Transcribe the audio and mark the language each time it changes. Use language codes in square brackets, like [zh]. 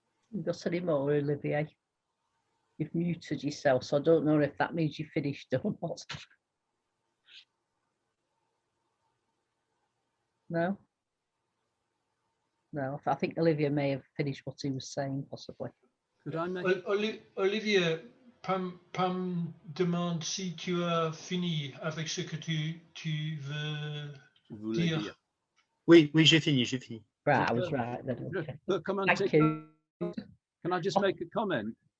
[en] You got any more, Olivier? You've muted yourself, so I don't know if that means you finished or not. No? No, I think Olivier may have finished what he was saying, possibly. Could I make... [fr] Olivier, Pam demande si tu as fini avec ce que tu veux dire. Oui, j'ai fini. [en] Right, I was right then. Okay. Thank you. Can I just make a comment?